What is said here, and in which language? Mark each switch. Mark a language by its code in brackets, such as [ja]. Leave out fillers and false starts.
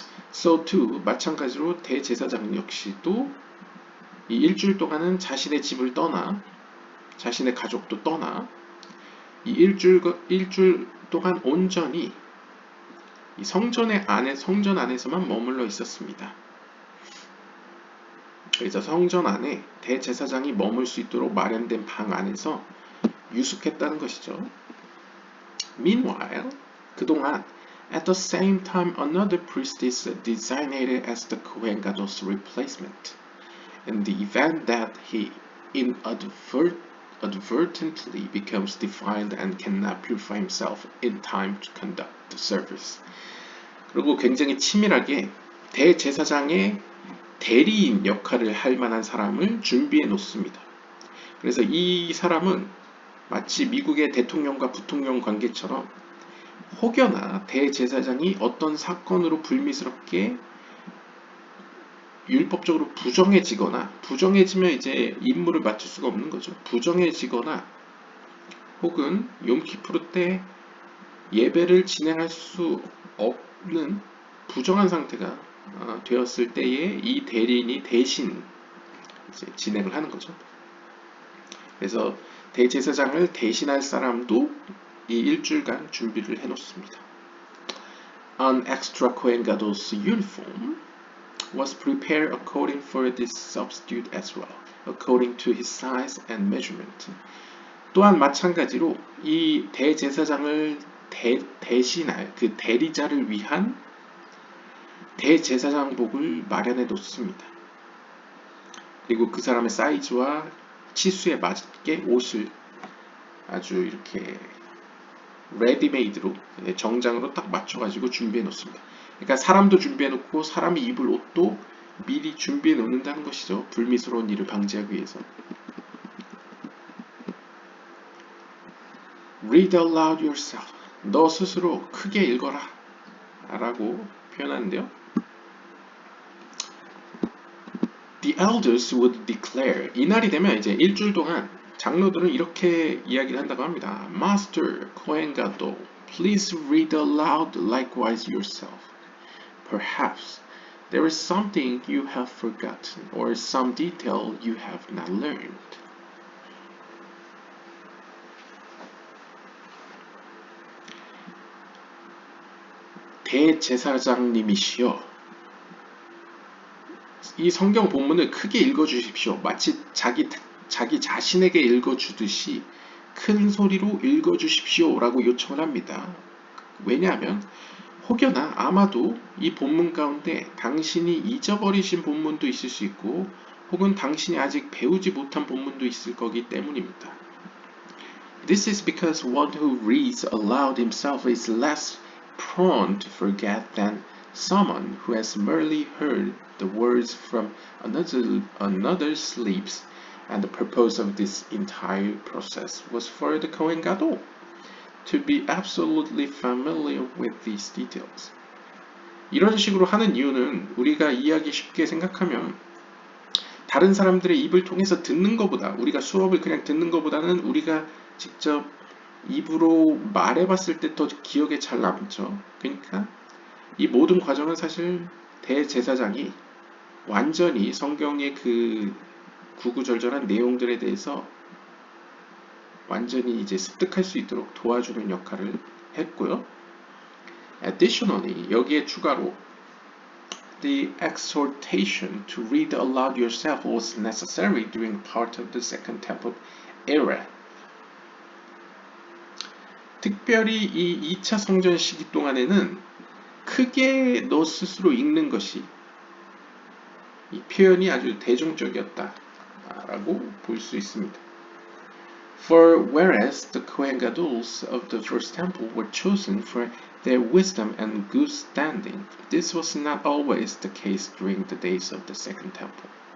[en] So too, [ko] 마찬가지로 대제사장 역시도 이 일주일 동안은 자신의 집을 떠나, 자신의 가족도 떠나, 이 일주일 동안 온전히 이 성전 안에서만 머물러 있었습니다. 그래서 성전 안에 대제사장이 머물 수 있도록 마련된 방 안에서 유숙했다는 것이죠. [en] Meanwhile, [ko] 그동안 [en] at the same time another priest is designated as the Kohen Gadol's replacement. In the event that he inadvertently becomes defiled and cannot purify himself in time to conduct the service. [ko] 그리고 굉장히 치밀하게 대제사장의 대리인 역할을 할 만한 사람을 준비해 놓습니다. 그래서 이 사람은 마치 미국의 대통령과 부통령 관계처럼 혹여나 대제사장이 어떤 사건으로 불미스럽게 율법적으로 부정해지거나, 부정해지면 이제 임무를 맡을 수가 없는 거죠. 부정해지거나 혹은 욤키푸르 때 예배를 진행할 수 없는 부정한 상태가 되었을 때에 이 대리인이 대신 이제 진행을 하는 거죠. 그래서 대제사장을 대신할 사람도 이 일주일간 준비를 해놓습니다. [en] An extra Kohen Gadol's uniform was prepared according for this substitute as well, according to his size and measurement. [ko] 또한 마찬가지로 이 대제사장을 대신할 그 대리자를 위한 대제사장복을 마련해 놓습니다. 그리고 그 사람의 사이즈와 치수에 맞게 옷을 아주 이렇게 레디메이드로 정장으로 딱 맞춰가지고 준비해 놓습니다. 그러니까 사람도 준비해 놓고 사람이 입을 옷도 미리 준비해 놓는다는 것이죠. 불미스러운 일을 방지하기 위해서. [en] Read aloud yourself. [ko] 너 스스로 크게 읽어라 라고 표현하는데요. [en] The elders would declare. [ko] 이날이 되면 이제 일주일 동안 장로들은 이렇게 이야기를 한다고 합니다. [en] Master, Kohen Gadol, please read aloud likewise yourself. Perhaps there is something you have forgotten or some detail you have not learned. [ko] 대제사장님이시여, 이 성경 본문을 크게 읽어주십시오. 마치 자기 자신에게 읽어주듯이 큰 소리로 읽어주십시오 라고 요청을 합니다. 왜냐하면 혹여나 아마도 이 본문 가운데 당신이 잊어버리신 본문도 있을 수 있고 혹은 당신이 아직 배우지 못한 본문도 있을 거기 때문입니다. [en] This is because one who reads aloud himself is less prone to forget than someone who has merely heard the words from another's lips, and the purpose of this entire process was for the Kohen Gadol to be absolutely familiar with these details. [ko] 이런 식으로 하는 이유는 우리가 이해하기 쉽게 생각하면 다른 사람들의 입을 통해서 듣는 것보다, 우리가 수업을 그냥 듣는 것보다는 우리가 직접 입으로 말해봤을 때 더 기억에 잘 남죠. 그러니까 이 모든 과정은 사실 대제사장이 완전히 성경의 그 구구절절한 내용들에 대해서 완전히 이제 습득할 수 있도록 도와주는 역할을 했고요. [en] Additionally, [ko] 여기에 추가로 [en] the exhortation to read aloud yourself was necessary during part of the Second Temple era. [ko] 특별히 이 2차 성전 시기 동안에는 크게 너 스스로 읽는 것이 이 표현이 아주 대중적이었다라고 볼 수 있습니다. [en] For whereas the Kohen Gadols of the first temple were chosen for their wisdom and good standing, this was not always the case during the days of the second temple.